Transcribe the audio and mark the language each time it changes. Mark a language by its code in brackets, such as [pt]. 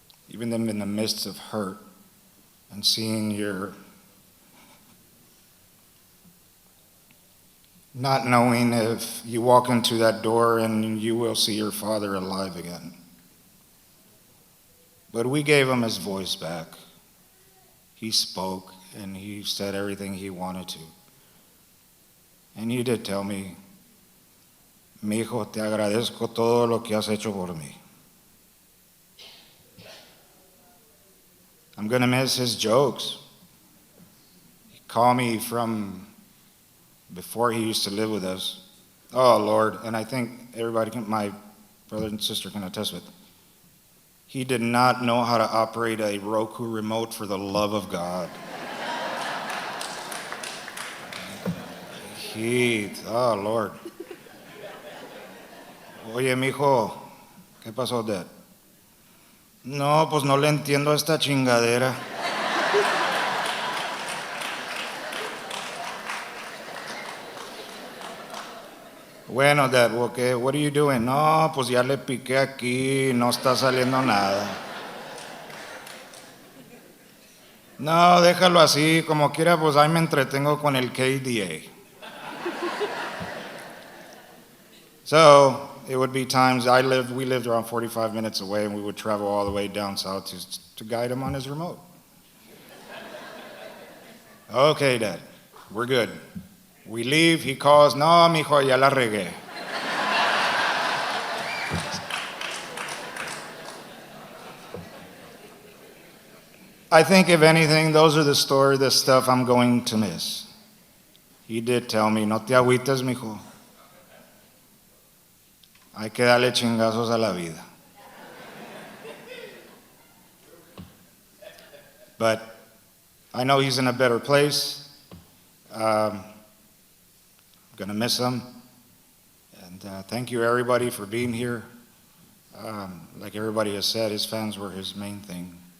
[en] Even in the midst of hurt and seeing not knowing if you walk into that door and you will see your father alive again. But we gave him his voice back. He spoke and he said everything he wanted to. And he did tell me, [es] mi hijo, te agradezco todo lo que has hecho por mí. [en] I'm going to miss his jokes. He called me from before he used to live with us. Oh, Lord. And I think my brother and sister can attest with. He did not know how to operate a Roku remote for the love of God. Oh, Lord. [es] Oye, mijo, ¿qué pasó, Dad? No, pues no le entiendo a esta chingadera. Bueno, Dad, [en] okay, what are you doing? [es] No, pues ya le piqué aquí, no está saliendo nada. No, déjalo así, como quiera, pues ahí me entretengo con el KDA. [en] So, it would be times we lived around 45 minutes away, and we would travel all the way down south to guide him on his remote. Okay, Dad, we're good. We leave, he calls, [es] no, mijo, ya la regué. [en] I think, if anything, those are the stuff I'm going to miss. He did tell me, [es] no te agüites, mijo. Hay que darle chingazos a la vida. [en] But I know he's in a better place. I'm going to miss him. And thank you, everybody, for being here. Like everybody has said, his fans were his main thing.